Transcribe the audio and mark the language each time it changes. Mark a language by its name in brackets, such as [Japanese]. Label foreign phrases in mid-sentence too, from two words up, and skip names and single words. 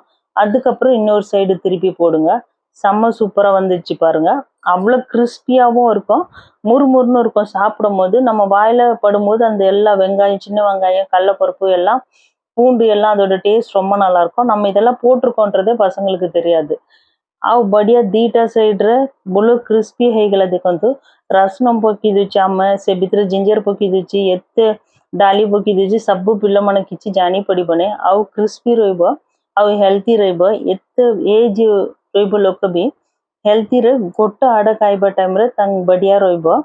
[Tamil] அதுக்கப்புறம் இன்னொரு சைடு திருப்பி போடுங்க। செம்ம சூப்பராக வந்துச்சு பாருங்க। அவ்வளோ கிறிஸ்பியாகவும் இருக்கும், முறுமுறுன்னு இருக்கும்। சாப்பிடும் போது நம்ம வாயில் படும்போது அந்த எல்லா வெங்காயம், சின்ன வெங்காயம், கடலப்பருப்பு எல்லாம் பூண்டு எல்லாம் அதோட டேஸ்ட் ரொம்ப நல்லாயிருக்கும்। நம்ம இதெல்லாம் போட்டிருக்கோன்றதே பசங்களுக்கு தெரியாது। [Odia] ଆଉ ବଢ଼ିଆ ଦୁଇଟା ସାଇଡ଼୍ରେ ଭଲ କ୍ରିସ୍ପି ହେଇଗଲା। ଦେଖନ୍ତୁ ରସୁଣ ପକାଇ ଦେଉଛି, ଆମେ ସେ ଭିତରେ ଜିଞ୍ଜର ପକାଇ ଦେଉଛି, ଏତେ ଡାଲି ପକାଇ ଦେଉଛି, ସବୁ ପିଲାମାନେ କିଛି ଜାଣିପାରିବନି। ଆଉ କ୍ରିସ୍ପି ରହିବ ଆଉ ହେଲ୍ଦି ରହିବ। ଏତେ ଏଜ୍ ରହିବ ଲୋକ ବି ହେଲ୍ଦିରେ ଗୋଟେ ଆଡ଼ ଖାଇବା ଟାଇମ୍ରେ ତାଙ୍କ ବଢ଼ିଆ ରହିବ।